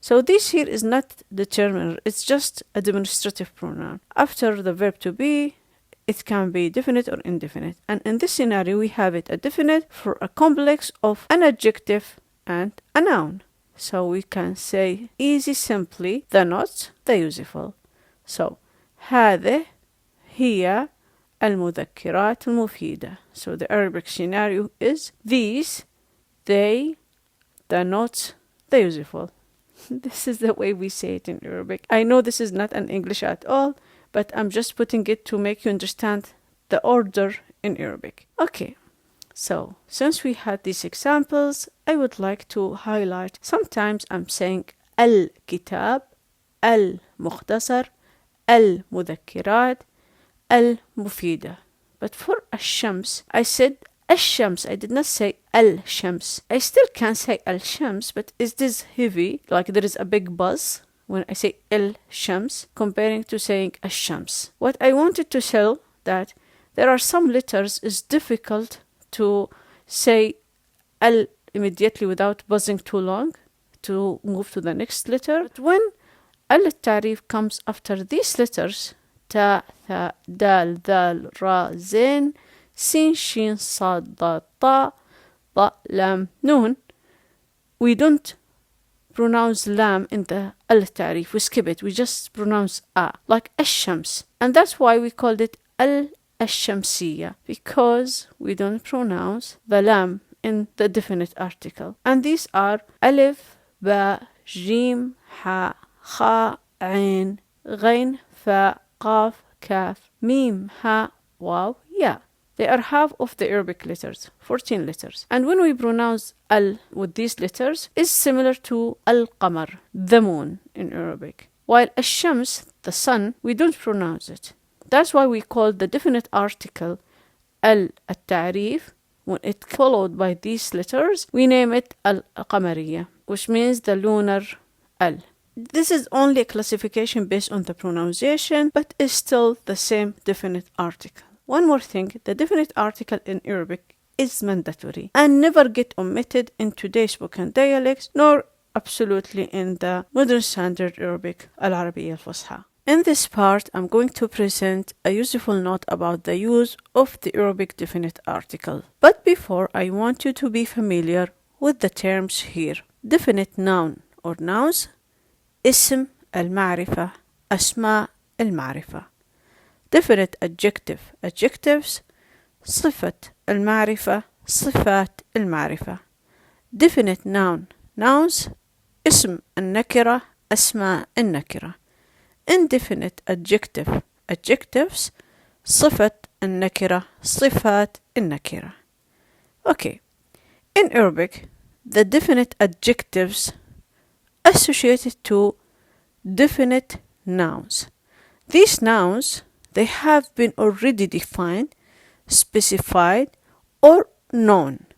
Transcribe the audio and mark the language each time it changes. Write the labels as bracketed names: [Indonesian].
[English] So this here is not determiner, it's just a demonstrative pronoun. After the verb to be, it can be definite or indefinite. And in this scenario, we have it a definite for a complex of an adjective and a noun. So we can say easy simply, the knots, the useful. [Arabic] So, هذه هي المذكرات المفيدة. [English] So the Arabic scenario is these, they, the notes, the useful. This is the way we say it in Arabic. I know this is not an English at all, but I'm just putting it to make you understand the order in Arabic. Okay, so since we had these examples, I would like to highlight, sometimes I'm saying [Arabic] الكتاب, المختصر, المذكرات, المفيدة. [English] But for الشمس, I said الشمس. I did not say الشمس. I still can say الشمس, but is this heavy? Like there is a big buzz when I say الشمس comparing to saying الشمس. What I wanted to show that there are some letters is difficult to say ال immediately without buzzing too long to move to the next letter. But when التعريف comes after these letters, [Arabic] تاء ثاء دال ذال را زين سين شين صاد ضاد طاء ضاء لام نون. [English] We don't pronounce lam in the التعريف. We skip it. We just pronounce a, like الشمس. And that's why we called it الشمسية, because we don't pronounce the lam in the definite article. And these are [Arabic] ألف باء جيم حاء خاء عين غين فاء قاف كاف ميم هاء واو ياء. [English] They are half of the Arabic letters, 14 letters. And when we pronounce al with these letters, is similar to al-qamar, the moon in Arabic. While al-shams, the sun, we don't pronounce it. That's why we call the definite article al-ta'rif. When it's followed by these letters, we name it al-qamariyya, which means the lunar al. This is only a classification based on the pronunciation, but is still the same definite article. One more thing, the definite article in Arabic is mandatory and never get omitted in today's spoken dialects, nor absolutely in the modern standard Arabic, Al-Arabiya Al-Fusha. In this part, I'm going to present a useful note about the use of the Arabic definite article. But before, I want you to be familiar with the terms here. Definite noun or nouns, [Arabic] اسم المعرفة, أسماء المعرفة. [English] Definite adjective, adjectives, [Arabic] صفة المعرفة, صفات المعرفة. [English] Definite noun, nouns, [Arabic] اسم النكرة, أسماء النكرة. [English] Indefinite adjective, adjectives, [Arabic] صفة النكرة, صفات النكرة. [English] Okay, in Arabic, the definite adjectives associated to definite nouns. These nouns, they have been already defined, specified, or known.